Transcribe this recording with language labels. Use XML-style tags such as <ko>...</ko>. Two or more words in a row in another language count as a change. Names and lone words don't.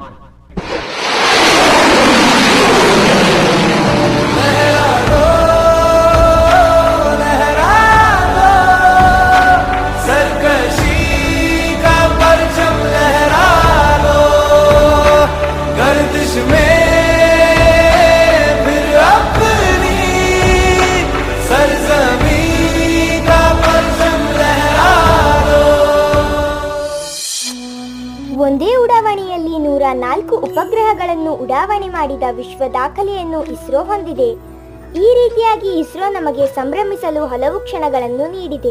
<hi>सरकशी का परचम लहरा लो, गर्दिश में फिर अपनी सरजमी का परचम लहरा लो।</hi> <kn>ಒಂದೇ ಉಡಾವಣೆಯಲ್ಲಿ 104 ಉಪಗ್ರಹಗಳನ್ನು ಉಡಾವಣೆ ಮಾಡಿದ ವಿಶ್ವ ದಾಖಲೆಯನ್ನು ಇಸ್ರೋ ಹೊಂದಿದೆ. ಈ ರೀತಿಯಾಗಿ ಇಸ್ರೋ ನಮಗೆ ಸಂಭ್ರಮಿಸಲು ಹಲವು ಕ್ಷಣಗಳನ್ನು ನೀಡಿದೆ.</kn>